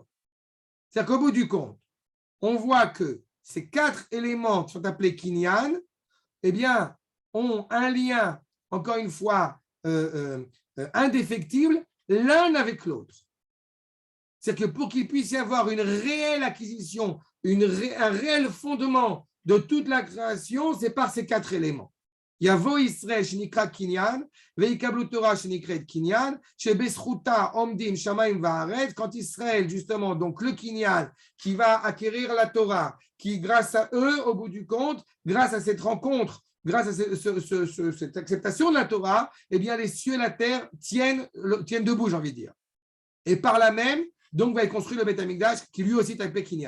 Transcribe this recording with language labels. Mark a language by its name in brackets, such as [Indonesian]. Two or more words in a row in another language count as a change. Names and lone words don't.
[French] C'est-à-dire qu'au bout du compte, on voit que ces 4 éléments qui sont appelés Kinyan, eh bien, ont un lien, encore une fois, indéfectible, l'un avec l'autre. C'est-à-dire que pour qu'il puisse y avoir une réelle acquisition, un réel fondement de toute la création, c'est par ces 4 éléments. [Hebrew] יבואו ישראל שנקראו קנין, ויקבלו תורה שנקראת קנין, שבזכותה עומדים שמים וארץ. [French] Quand Israël, justement, donc le kinyan, qui va acquérir la Torah, qui grâce à eux, au bout du compte, grâce à cette rencontre, grâce à cette acceptation de la Torah, eh bien les cieux et la terre tiennent debout, j'ai envie de dire. Et par là même, donc va être construit le Beth Amikdash, qui lui aussi est appelé kinyan.